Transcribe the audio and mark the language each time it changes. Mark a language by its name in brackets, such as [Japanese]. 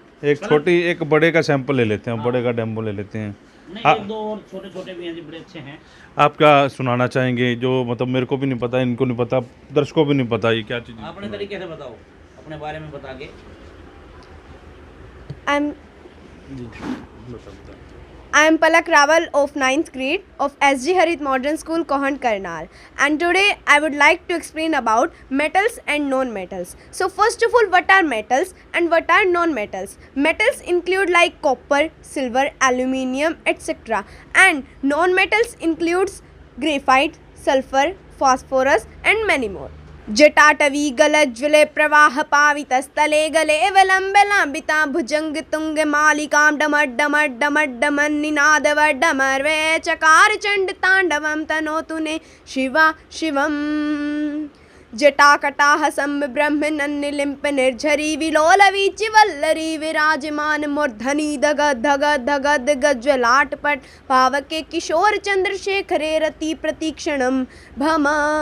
[Hindi] एक छोटी एक बड़े का सैंपल ले लेते हैं, बड़े का डेमो ले लेते हैं। नहीं, एक दो और छोटे छोटे भी हैं जो बड़े अच्छे हैं। आप क्या सुनाना चाहेंगे जो मतलब मेरे को भी नहीं पता, इनको नहीं पता, दर्शकों को भी नहीं पता, ये क्या चीज़? अपने तरीके से बताओ, अपने बारे में बता के। [English] I am Palak Rawal of 9th grade of SG Harit Modern School, Kohand, Karnal, and today I would like to explain about metals and non-metals. So first of all, what are metals and what are non-metals? Metals include like copper, silver, aluminium, etc. And non-metals includes graphite, sulfur, phosphorus and many more. [Sanskrit] जटाटवी गलज्ज्वले प्रवाह पावितस्थले गले वलम्ब लाम्बिता भुजंग तुंग मालिकां डमड्डमड्डमड्डमन्निनादवड्डमर्वे चकार चंड तांडवं तनोतु ने शिवा शिवम। जटाकटाह सम्भ ब्रह्म नन्निलिम्प निर्झरी विलोलवीचि वल्लरी विराजमान मूर्धनि धगद धगद धगद गज्ज्वलाटपट पावके किशोर चंद्रशेखरे रति प्रतीक्षणम भमा।